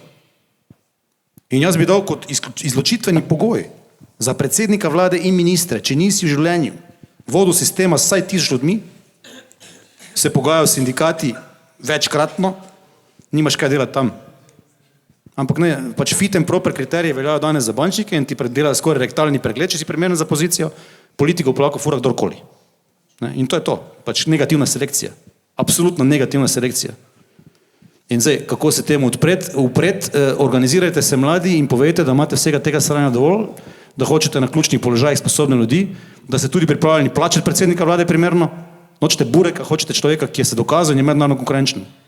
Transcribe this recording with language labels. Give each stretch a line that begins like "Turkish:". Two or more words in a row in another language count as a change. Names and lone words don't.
Slovenian: In jaz bi dal kot izločitveni pogoj za predsednika vlade in ministre, če nisi v življenju vodil sistema s vsaj 1000 ljudmi, se pogajajo sindikati večkratno, nimaš kaj delati tam. Ampak ne, pač
English: fit and proper
Slovenian: kriterije veljajo danes za bančnike in ti delajo skoraj rektalni pregled, če si primeren za pozicijo, politiko pa lahko fura kdorkoli. In to je to, pač negativna selekcija. Absolutno negativna selekcija. In zdaj, kako se temu upred, organizirajte se mladi in povejte, da imate vsega tega sranja dovolj, da hočete na ključnih položajih sposobne ljudi, da ste tudi pripravljeni plačati predsednika vlade primerno, nočete bureka, hočete človeka, ki je se dokazal in je mednarodno konkurenčen.